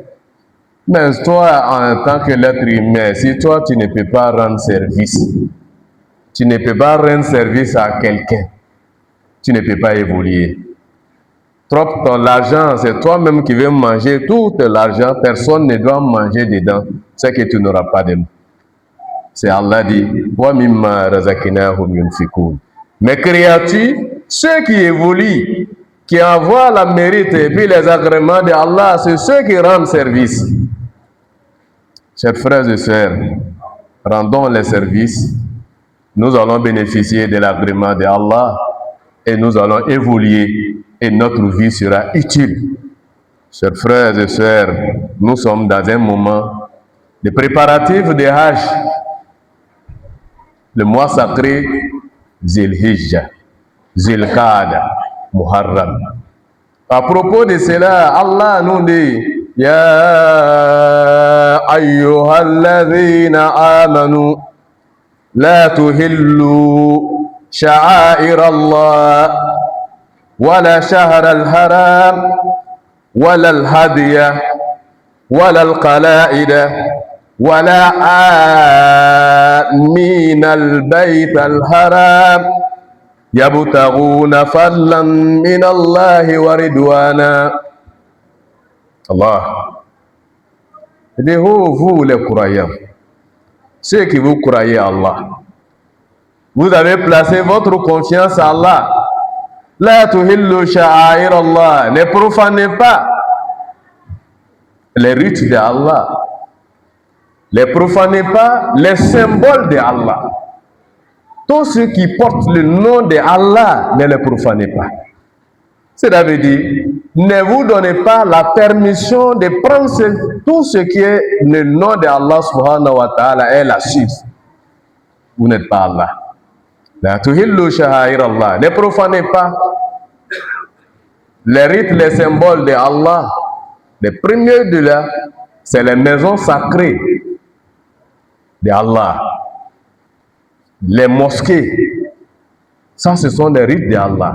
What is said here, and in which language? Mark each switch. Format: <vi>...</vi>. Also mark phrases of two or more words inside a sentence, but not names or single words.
<fr>Mais toi, en tant que l'être humain, si toi, tu ne peux pas rendre service, tu ne peux pas rendre service à quelqu'un, tu ne peux pas évoluer. Trop ton l'argent, c'est toi-même qui veux manger tout l'argent, personne ne doit manger dedans, c'est que tu n'auras pas de mots. C'est Allah dit,</fr> <ar>ومما رزقناهم ينفقون.</ar> <fr>Mes créatures, ceux qui évoluent, qui envoient la mérite et puis les agréments de Allah, c'est ceux qui rendent service. Chers frères et sœurs, rendons les services. Nous allons bénéficier de l'agrément de Allah et nous allons évoluer et notre vie sera utile. Chers frères et sœurs, nous sommes dans un moment de préparatifs de Hajj, le mois sacré Zil-Hijjah, Zil-Qa'da, Muharram. À propos de cela, Allah nous dit</fr> <ar>يا أيها الذين آمنوا لا تحلوا شعائر الله ولا الشهر الحرام ولا الهدي ولا القلائد ولا آمين البيت الحرام يبتغون فضلا من الله ورضوانا.</ar> <fr>Allah. Et vous les croyants, ceux qui vous croyez à Allah, vous avez placé votre confiance à Allah.</fr> <ar>لا تحلوا شعائر الله,</ar> <fr>ne profanez pas les rites de Allah. Ne profanez pas les symboles de Allah. Tous ceux qui portent le nom de Allah, ne les profanez pas. Cela veut dire, ne vous donnez pas la permission de prendre tout ce qui est le nom de Allah</fr> <ar>سبحانه وتعالى</ar> <fr>et la suite. Vous n'êtes pas Allah.</fr> <ar>لا تحلوا شعائر الله.</ar> <fr>Ne profanez pas les rites, les symboles de Allah. Les premiers de là, c'est les maisons sacrées de Allah. Les mosquées, ça ce sont des rites de Allah.</fr>